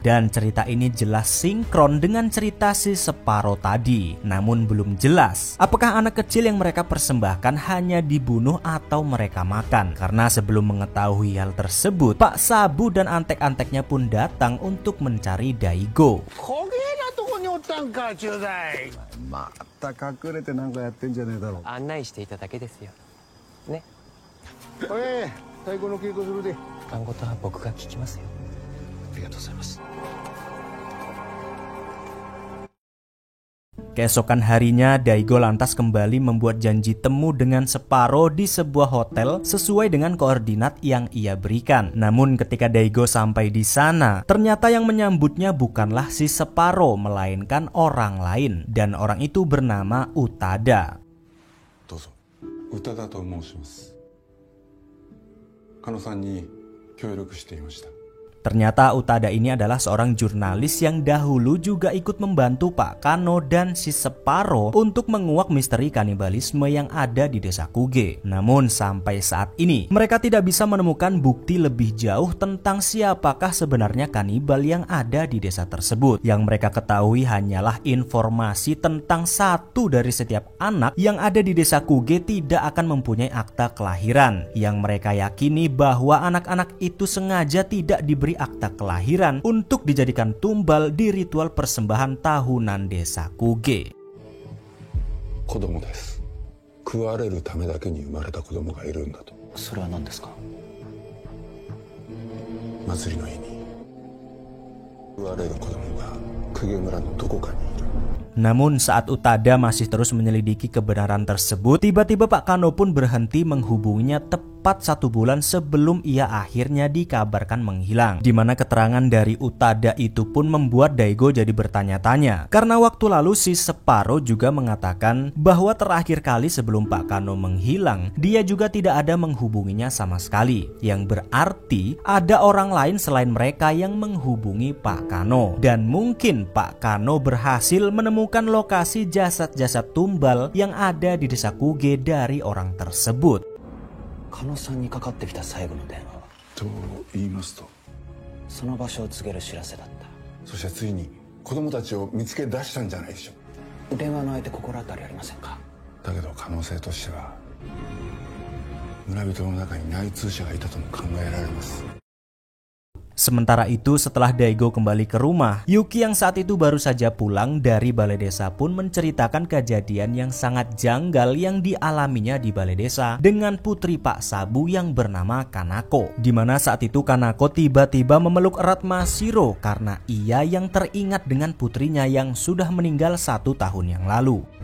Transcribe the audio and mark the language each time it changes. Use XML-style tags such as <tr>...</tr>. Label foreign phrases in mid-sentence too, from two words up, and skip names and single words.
<id>Dan cerita ini jelas sinkron dengan cerita si Separo tadi. Namun belum jelas apakah anak kecil yang mereka persembahkan hanya dibunuh atau mereka makan. Karena sebelum mengetahui hal tersebut, Pak Sabu dan antek-anteknya pun datang untuk mencari Daigo.</id> <ja>また隠れてなんかやってんじゃねえだろ。案内していただけですよ。ね。おい、太鼓の稽古するで。番号とは僕が聞きますよ。ありがとうございます。</ja> <id>Keesokan harinya, Daigo lantas kembali membuat janji temu dengan Separo di sebuah hotel sesuai dengan koordinat yang ia berikan. Namun ketika Daigo sampai di sana, ternyata yang menyambutnya bukanlah si Separo, melainkan orang lain. Dan orang itu bernama Utada.</id> <ja>どうぞ。Utadaと申します。カノさんに協力していました。</ja> <id>Ternyata Utada ini adalah seorang jurnalis yang dahulu juga ikut membantu Pak Kano dan si Separo untuk menguak misteri kanibalisme yang ada di desa Kuge. Namun sampai saat ini mereka tidak bisa menemukan bukti lebih jauh tentang siapakah sebenarnya kanibal yang ada di desa tersebut. Yang mereka ketahui hanyalah informasi tentang satu dari setiap anak yang ada di desa Kuge tidak akan mempunyai akta kelahiran. Yang mereka yakini bahwa anak-anak itu sengaja tidak diberi akta kelahiran untuk dijadikan tumbal di ritual persembahan tahunan desa Kuge.</id> <ja>子供です。食われるためだけに生まれた子供がいるんだと。それは何ですか。祭りの日に食われる子供が公家村のどこかにいる。</ja> <id>Namun saat Utada masih terus menyelidiki kebenaran tersebut, tiba-tiba Pak Kano pun berhenti menghubunginya tepat 1 bulan sebelum ia akhirnya dikabarkan menghilang. Dimana keterangan dari Utada itu pun membuat Daigo jadi bertanya-tanya. Karena waktu lalu si Separo juga mengatakan bahwa terakhir kali sebelum Pak Kano menghilang, dia juga tidak ada menghubunginya sama sekali. Yang berarti ada orang lain selain mereka yang menghubungi Pak Kano. Dan mungkin Pak Kano berhasil menemukan lokasi jasad-jasad tumbal yang ada di desa Kuge dari orang tersebut.</id> <ja>狩野さんにかかってきた最後の電話はと言いますと、その場所を告げる知らせだった。そしてついに子供たちを見つけ出したんじゃないでしょう。電話の相手心当たりありませんか？だけど可能性としては村人の中に内通者がいたとも考えられます。</ja> <id>Sementara itu setelah Daigo kembali ke rumah, Yuki yang saat itu baru saja pulang dari balai desa pun menceritakan kejadian yang sangat janggal yang dialaminya di balai desa dengan putri Pak Sabu yang bernama Kanako. Dimana saat itu Kanako tiba-tiba memeluk erat Mashiro karena ia yang teringat dengan putrinya yang sudah meninggal 1 tahun yang lalu.</id>